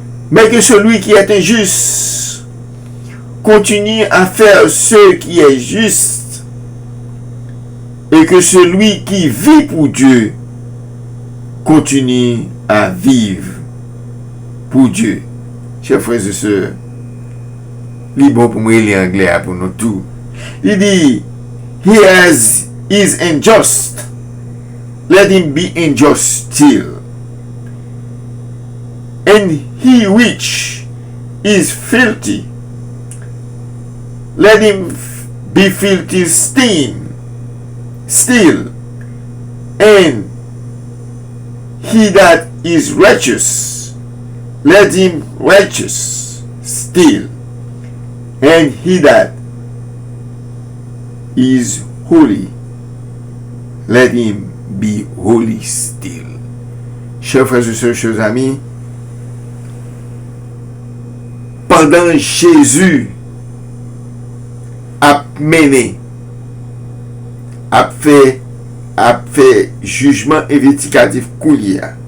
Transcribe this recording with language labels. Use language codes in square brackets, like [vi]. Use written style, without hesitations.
[fr] Mais que celui qui est injuste continue à faire ce qui est juste, et que celui qui vit pour Dieu continue à vivre pour Dieu. Chers frères et sœurs, il est bon pour moi lire anglais pour nous tous. Il dit, [en] he is unjust, let him be unjust still. And he which is filthy, let him be filthy still. And he that is righteous, let him righteous still. And he that is holy, let him be holy still. [fr] Chers frères et sœurs, chers amis, pendant Jésus a mené, a fait jugement investigatif coulier,